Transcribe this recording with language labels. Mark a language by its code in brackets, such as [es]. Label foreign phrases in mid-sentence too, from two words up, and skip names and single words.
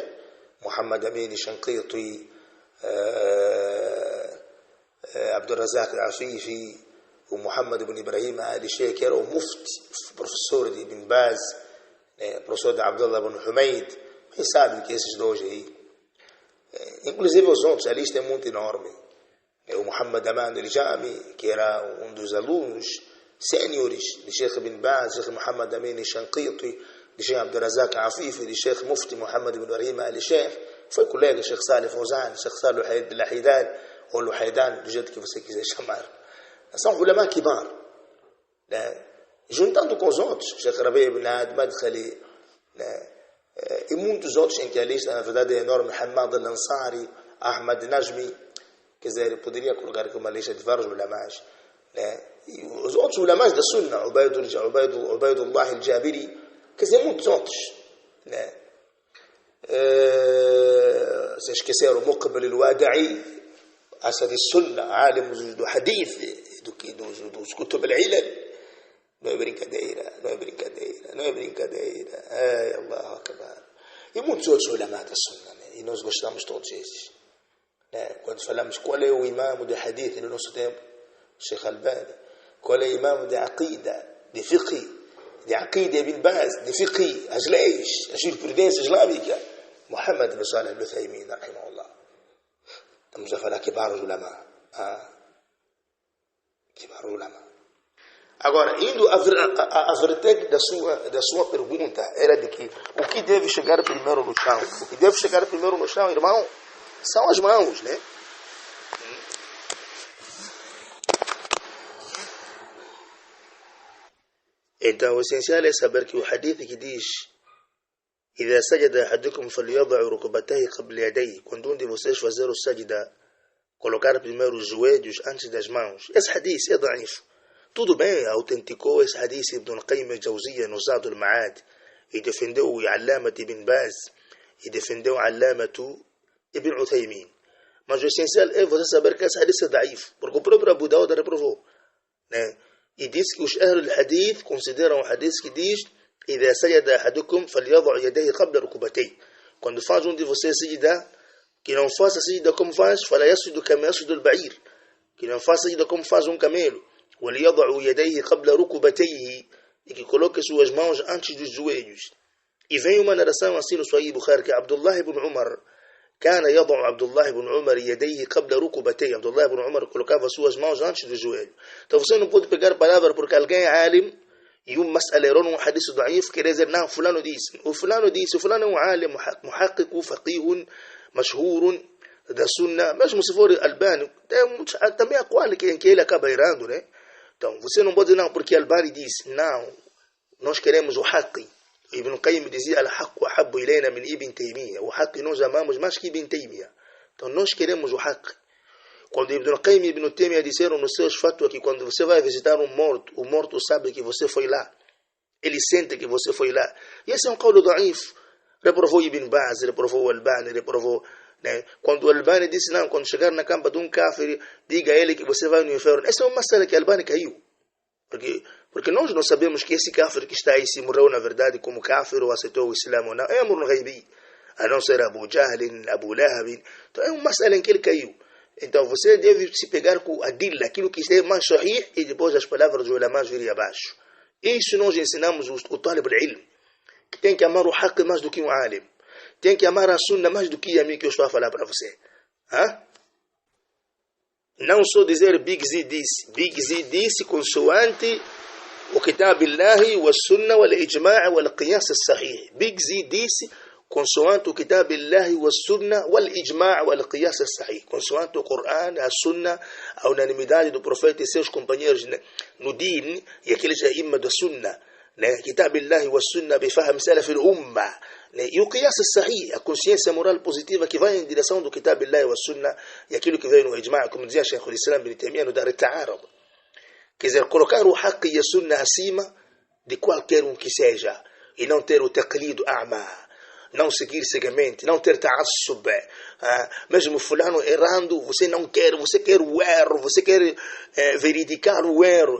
[pt] Muhammad Amin Shanqiti, Abdurrazak Afifi, o Muhammad ibn Ibrahim al-Sheikh, que era o mufti, professor de Ibn Baz, professor de Abdullah ibn Humayd. Quem sabe que esses dois aí, inclusive os outros, a lista é muito enorme. O Muhammad Aman al-Jami, que era um dos alunos sêniores de Sheikh Ibn Baz, Sheikh Muhammad Amin Shanqiti, de Sheikh Abdurrazak Afifi, de Sheikh Mufti Muhammad ibn Ibrahim al-Sheikh, foi colega de Sheikh Salih Fawzan, Sheikh Salih al-Haidan, ou Luhaidan, do jeito que você quiser chamar. São [ar] علماء كبار. [pt] Né? Juntando com os outros, Sheikh Rabi ibn Ad Madkhali, né? E muitos outros em que a lista, na verdade, é enorme. Hamad al-Ansari, Ahmad Najmi, quer dizer, eu poderia colocar aqui uma lista de vários ulamás. Né? E os outros ulamás da Sunna, Ubaidullah al-Jabiri, quer dizer, muitos outros. Né? Se esqueceram, Muqbil al-Wada'i, Asad al-Sunna, alim do hadith, dos [ar] كتب العلل. [pt] Não é brincadeira, não é brincadeira, não é brincadeira. Ai, [ar] الله أكبر. [pt] E muitos outros ulamá da Sunna, né? E nós gostamos todos esses. Né? Quando falamos qual é o imam de hadith no nosso tempo, Sheikh Albani. Qual é o imam de aqida, de fiqh, de aqida Ibn Baz, de fiqh, as leis, a jurisprudência islâmica, Muhammad ibn Salih al-Uthaymin, rahimahullah. Estamos a falar [ar] كبار علماء. كبار علماء. [pt] Agora, indo à vertente da sua pergunta, era de que o que deve chegar primeiro no chão? O que deve chegar primeiro no chão, irmão, são as mãos, né? Então, o essencial é saber que o hadith que diz [ar] إذا سجد أحدكم فليضع ركبتيه قبل يديه, [pt] quando um de vocês fazer o sajda, colocar primeiro os joelhos antes das mãos. Esse hadith é daif. Tudo bem, autenticou esse hadith Ibn al-Qayyim al-Jawziyya no Zad al-Ma'ad, e defendeu o Allamat Ibn Baz, e defendeu o Allamat Ibn Uthaymin. Mas o essencial é você saber que esse hadith é daif, porque o próprio Abu Dawud reprovou. Né? E disse que os Ahl al-Hadith consideram o hadith que diz [ar] إذا سجد أحدكم فليضع يديه قبل ركبتيه. [pt] Quando faz um de vocês sajda, que não faça sajda como faz, [ar] فلا يسجد كما يسجد البعير, [pt] que não faça sajda como faz um camelo. [ar] وليضع يديه قبل ركبتيه, [pt] e que coloque suas mãos antes dos joelhos. E vem uma narração assim no Sahih Bukhari que Abdullah ibn Umar [ar] كان يضع عبد الله بن عمر يديه قبل ركبتيه. [pt] Abdullah ibn Umar colocava suas mãos antes do joelho. Então você não pode pegar palavra porque alguém é alim e mas'ala errou num hadith daif, quer dizer, não, fulano disse. O fulano disse, o fulano é um alim, [ar] محقق، فقيه، مشهور [pt] da sunna. Mesmo se for Albani, também há qual que ele acaba errando, né? Então, você não pode dizer, não, porque Albani disse. Não, nós queremos o haqq. Ibn Qayyim dizia, [ar] الحق أحب إلينا من [pt] Ibn Taymiyyah. O haqq nós amamos mais que Ibn Taymiyyah. Então, nós queremos o haqq. Quando Ibn Qayyim e Ibn Taymiyyah disseram nos seus fatwa que quando você vai visitar um morto, o morto sabe que você foi lá. Ele sente que você foi lá. E esse é um [ar] قول ضعيف. [pt] Reprovou Ibn Baz, reprovou o Albani, reprovou. Né? Quando o Albani disse, não, quando chegar na campa de um kafir, diga a ele que você vai no inferno. Essa é uma masala que o Albani caiu. Porque nós não sabemos que esse kafir que está aí, se morreu na verdade como kafir ou aceitou o Islã ou não. É [ar] أمر غيبي. [pt] A não ser Abu Jahl, Abu Lahab. Então é uma masala em que ele caiu. Então você deve se pegar com a dilla, aquilo que é mais sahih, e depois as palavras dos ulamás virem abaixo. Isso nós ensinamos o [ar] طالب العلم, [pt] que tem que amar o haqq mais do que um alim. Tem que amar a sunna mais do que a mim que eu estou a falar para você. Não só dizer Big Z disse. Big Z disse consoante o kitab Allah, o sunna, o ijma' o [ar] قياس صحيح. [pt] Big Z disse consoante o [ar] كتاب الله والسنة والإجماع والقياس الصحيح, [pt] consoante o Coran, a Sunna, a unanimidade do profeta e seus companheiros no din e aqueles aimma da Sunna, né? [ar] كتاب الله والسنة بفهم سلف الأمة, [pt] né? E o [ar] القياس الصحيح, [pt] a consciência moral positiva que vai em direção do [ar] كتاب الله والسنة [pt] e aquilo que vem no Ijma', como dizia Sheikh al-Islam Ibn Taymiyyah no Dar al-Ta'arud. Quer dizer, colocar o haqq e a Sunna acima de qualquer um que seja e não ter o [ar] تقليد أعمى, [pt] não seguir cegamente, não ter ta'assub, mesmo fulano errando, você não quer, você quer o erro, você quer verificar o erro.